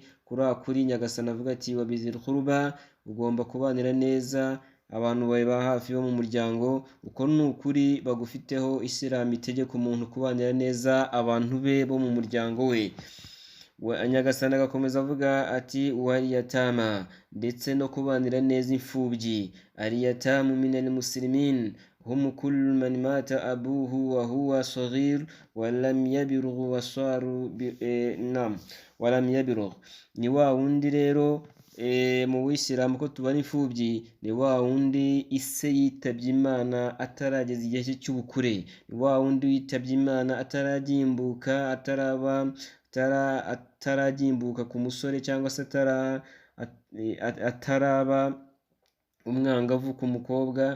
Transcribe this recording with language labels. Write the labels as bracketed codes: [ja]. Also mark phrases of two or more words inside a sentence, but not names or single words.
[rw] Kuri nyagasani avuga ati [ar] وبذي القربى, [rw] ugomba kubanira neza abantu bawe ba hafi bo mu muryango. Uko ni ukuri bagufiteho Isilamu itegeka umuntu kubanira neza abantu be bo mu muryango we. Nyagasani agakomeza avuga ati waliyatama, ndetse no kubanira neza imfubyi. [ar] اليتامى من المسلمين هم كل من مات أبوه وهو صغير ولم يبلغ وسار ولم يبلغ. [rw] Ni wa wundi rero mu Buyisilamu ko tubara imfubyi, ni wa wundi ise yitabye Imana atarageza igihe cye cy'ubukure, ni wa wundi yitabye Imana ataragimbuka, ataragimbuka ku musore, cyangwa se ataraba umwangavu ku mukobwa.